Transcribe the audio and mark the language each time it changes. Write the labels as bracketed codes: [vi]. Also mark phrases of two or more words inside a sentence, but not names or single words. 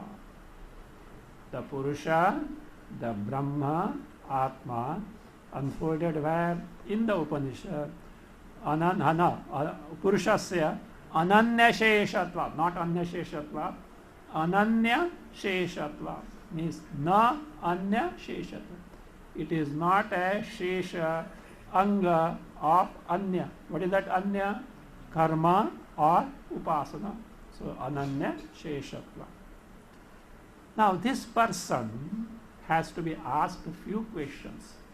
[en] The Purusha, the Brahma, Atma, unfolded where? In the Upanishad. [sa] पुरुषस्य अनन्यशेषत्व, not अन्यशेषत्व, अनन्यशेषत्व means न अन्य शेषत्व. [en] It is not a [sa] शेष अङ्ग [en] of anya. What is that anya? Karma or upasana. [sa] So अनन्य शेषत्व. [en] Now this person has to be asked a few questions.